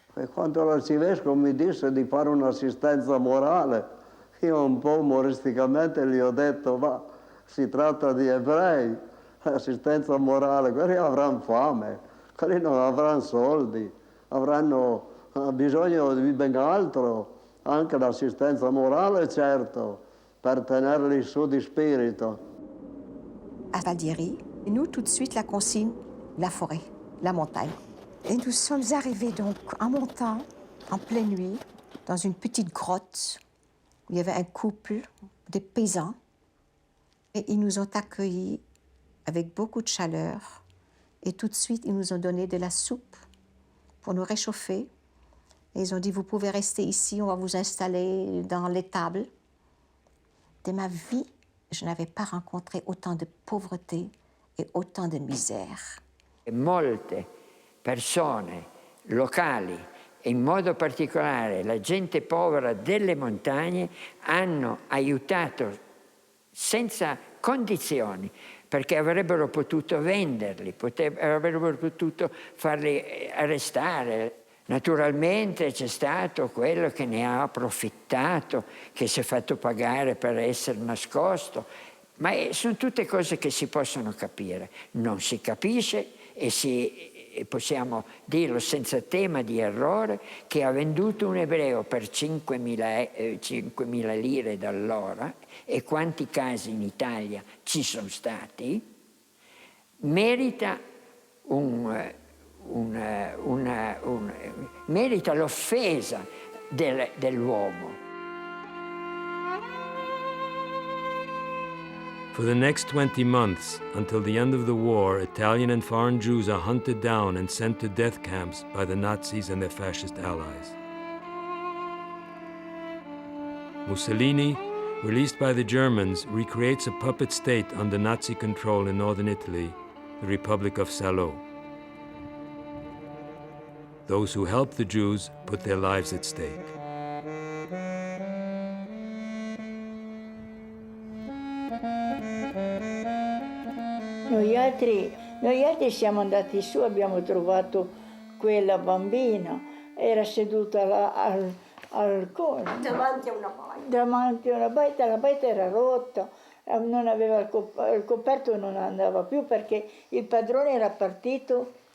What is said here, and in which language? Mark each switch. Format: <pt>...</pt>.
<it>E quando l'arcivescovo mi disse di fare un'assistenza morale, io un po' umoristicamente gli ho detto: ma si tratta di ebrei, assistenza morale, quelli avranno fame, quelli non avranno soldi, avranno bisogno di ben altro, anche l'assistenza morale, certo, per tenerli su di spirito.</it> <fr>À Valdieri, nous, tout de suite, la consigne, la forêt, la montagne. Et nous sommes arrivés donc en montant, en pleine nuit, dans une petite grotte où il y avait un couple, des paysans. Et ils nous ont accueillis avec beaucoup de chaleur. Et tout de suite, ils nous ont donné de la soupe pour nous réchauffer. Et ils ont dit, vous pouvez rester ici, on va vous installer dans l'étable. De ma vie, je n'avais pas rencontré autant de pauvreté et autant de misère.</fr> <it>Molte persone locali, e in modo particolare la gente povera delle montagne, hanno aiutato senza condizioni, perché avrebbero potuto venderli, avrebbero potuto farli arrestare. Naturalmente c'è stato quello che ne ha approfittato, che si è fatto pagare per essere nascosto, ma sono tutte cose che si possono capire. Non si capisce e possiamo dirlo senza tema di errore, che ha venduto un ebreo per 5.000 lire d'allora, e quanti casi in Italia ci sono stati, merita merita l'offesa dell'uomo.</it> <en>For the next 20 months, until the end of the war, Italian and foreign Jews are hunted down and sent to death camps by the Nazis and their fascist allies. Mussolini, released by the Germans, recreates a puppet state under Nazi control in northern Italy, the Republic of Salo. Those who helped the Jews put their lives at stake.</en> <it>Noi altri siamo andati su, abbiamo trovato quella bambina, era seduta al cono. Davanti a una baita. Davanti a una baita, la baita era rotta, non aveva il coperto, non andava più perché il padrone era partito.</it>